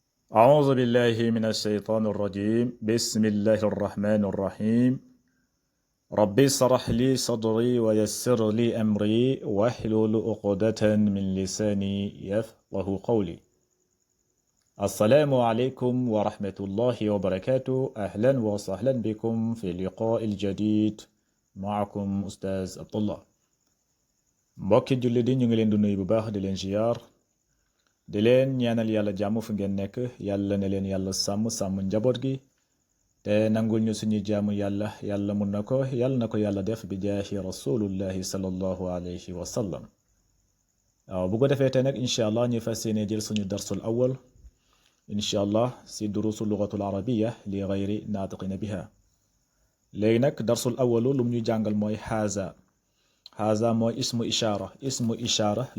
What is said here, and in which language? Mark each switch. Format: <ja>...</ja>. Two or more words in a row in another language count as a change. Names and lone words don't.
<ar>أعوذ بالله من الشيطان الرجيم بسم الله الرحمن الرحيم ربي اشرح لي صدري ويسر لي أمري واحلل عقدة من لساني يفقه قولي السلام عليكم ورحمة الله وبركاته أهلا وسهلا بكم في اللقاء الجديد معكم أستاذ عبد الله</ar> <wo>mbokki julli di ñu ngi leen di nuyu bu baax di leen ziyaar di leen ñaanal yàlla jàmm fu ngeen nekk yàlla ne leen yàlla sàmm njaboot gi te nangul ñu suñu jaamu yàlla mun na ko yàlla def bi</wo> <ar>جاه رسول الله صلى الله عليه وسلم</ar> <wo>waaw bu ko defee te nag</wo> <ar>إن شاء الله</ar> <wo>ñu fas yéene jël suñu</wo> <ar>الدرس الأول إن شاء الله</ar> <wo>si</wo> <ar>دروس اللغة العربية لغير الناطقين بها</ar> <wo>léegi nag</wo> <ar>الدرس الأول</ar> <wo>lum ñu jàngal mooy haza mooy</wo> <ar>اسم الإشارة</ar> <wo>la</wo>